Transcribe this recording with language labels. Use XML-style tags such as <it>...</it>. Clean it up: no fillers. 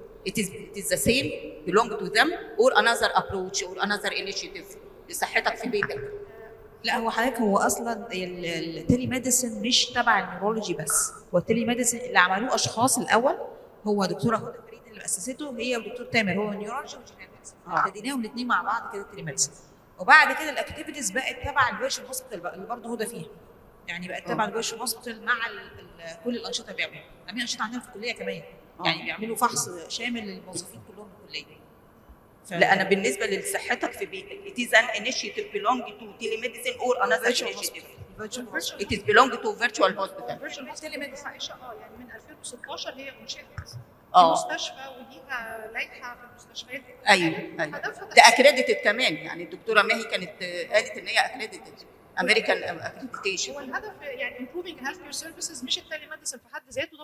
<en>It is the same belong to them or another approach or another initiative لصحتك في بيتك.</en> <ar>لا هو حضرتك هو اصلا التيلي ميديسن مش تبع النيورولوجي بس، هو التيلي ميديسن اللي عملوه اشخاص الاول هو دكتوره هدى فريد اللي اسسته، هي ودكتور تامر، هو نيورولوجي وجينيتكس، ابتديناهم الاثنين مع بعض كده التيلي ميديسن، وبعد كده الاكتيفيتيز بقت تبع الفيرشن هوسبيتال بقى اللي برضه هدى فيها، يعني بقت تبع الفيرشن هوسبيتال مع كل الانشطه اللي بيعملوها، عاملين انشطه عندنا في الكليه كمان، يعني بيعملوا فحص شامل للموظفين كلهم في الكليه. لا أنا بالنسبة لصحتك في بيتك</ar> <en>it is an initiative belong to telemedicine or another initiative. It is belong to virtual hospital. virtual telemedicine</en> <ar>يعني من 2016 هي انشئت مستشفى وليها لائحه في المستشفيات. ايوه ده اكريديتد كمان، يعني الدكتوره ماهي كانت قالت ان هي</ar> <en>Accredited American accreditation.</en> <ar>هو الهدف يعني</ar> <en>improving healthcare services</en> <ar>مش التليميديسن في حد ذاته.</ar>